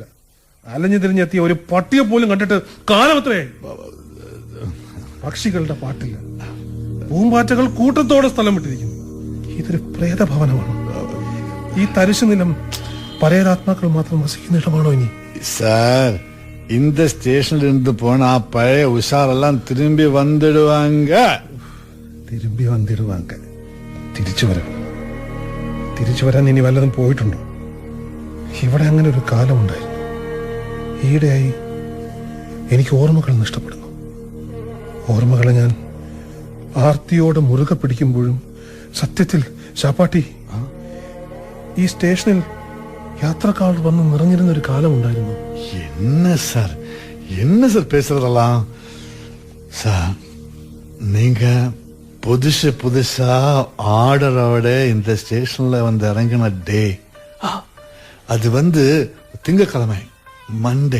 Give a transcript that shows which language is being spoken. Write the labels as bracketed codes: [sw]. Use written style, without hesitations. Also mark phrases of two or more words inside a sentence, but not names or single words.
[ml] അലഞ്ഞു തിരിഞ്ഞെത്തിയ ഒരു പട്ടിയെ പോലും കണ്ടിട്ട് കാലമത്രയായി. പക്ഷികളുടെ പാട്ടില്ല. പൂമ്പാറ്റകൾ കൂട്ടത്തോടെ സ്ഥലം വിട്ടിരിക്കുന്നു. ഇതൊരു പ്രേതഭവനമാണ്. ഈ തരിശു നിലം പരേതാത്മാക്കൾ മാത്രം വസിക്കുന്ന ഇടമാണോ ഇനി? സാർ, [ta] இந்த ஸ்டேஷன்ல இருந்து போனா பழைய உஷாரெல்லாம் திரும்பி வந்துடுவாங்க. [ml] തിരിച്ചു വരാൻ ഇനി വല്ലതും പോയിട്ടുണ്ടോ? ഇവിടെ അങ്ങനെ ഒരു കാലമുണ്ടായിരുന്നു. ഈയിടെയായി എനിക്ക് ഓർമ്മകൾ നഷ്ടപ്പെടുന്നു. ഓർമ്മകളെ ഞാൻ ആർത്തിയോടെ മുറുകെ പിടിക്കുമ്പോഴും സത്യത്തിൽ ശാപ്പാട്ടി, ഈ സ്റ്റേഷനിൽ യാത്രക്കാർ വന്ന് നിറഞ്ഞിരുന്ന ഒരു കാലമുണ്ടായിരുന്നു. [ta] என்ன சார் பேசுறதெல்லாம்? சார், நீங்க புதுசா ஆர்டரோட இந்த ஸ்டேஷன்ல வந்து இறங்கின டே, அது வந்து திங்கக்கிழமை, மண்டே.